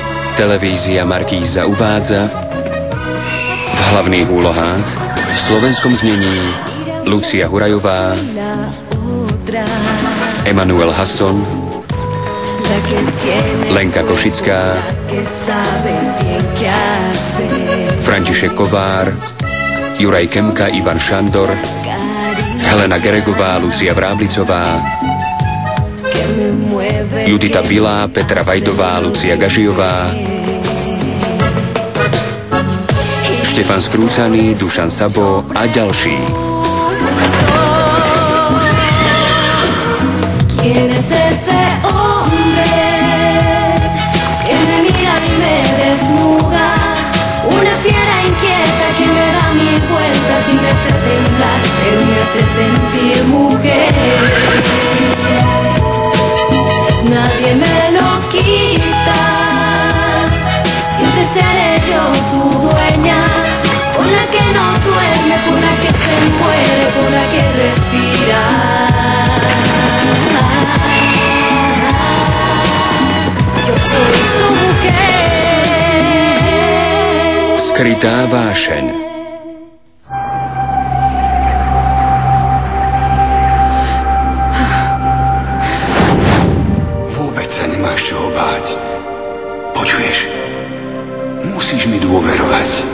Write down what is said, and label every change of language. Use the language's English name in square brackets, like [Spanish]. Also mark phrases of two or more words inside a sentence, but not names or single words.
[Slovak] Televízia Markíza uvádza v hlavných úlohách v slovenskom znení Lucia Hurajová, Emanuel Hasson, Lenka Košická, František Kovár, Juraj Kemka, Ivan Šandor, Helena Geregová, Lucia Vráblicová, Judita Bilá, Petra Vajdová, Lucia Gažijová, Štefan Skrúcaný, Dušan Sabo a ďalší. [Spanish] Una fiera inquieta que me da mil vueltas y me hace temblar, pero me hace sentir mujer. Nadie me lo quita, siempre seré yo su dueña, por la que no duerme, por la que se muere, por la que respira. Yo soy su mujer. [Slovak] Skrytá vášeň. Vôbec sa nemáš čoho báť. Počuješ? Musíš mi dôverovať.